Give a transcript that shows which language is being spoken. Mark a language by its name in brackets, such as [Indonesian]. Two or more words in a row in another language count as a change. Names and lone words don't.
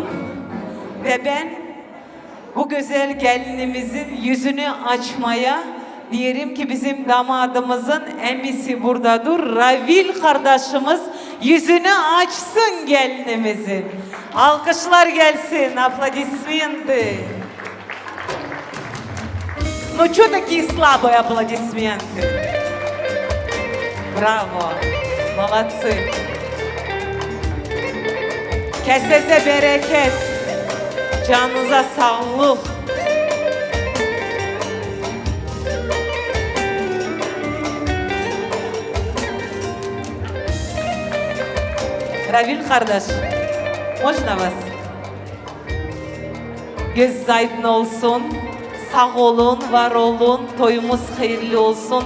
[Crimean Tatar] Ve ben bu güzel gelinimizin yüzünü açmaya diyelim ki bizim damadımızın emisi buradadır. Ravil kardeşimiz yüzünü açsın gelinimizin. Alkışlar gelsin, [Russian] аплодисменты. Ну что такие слабые аплодисменты? Браво, молодцы. [Crimean Tatar] Kesese bereket, canınıza sağlık. Ravil kardeş, [Russian] можно вас? [Crimean Tatar] Göz aydın olsun, sağ olun, var olun, toyumuz hayırlı olsun.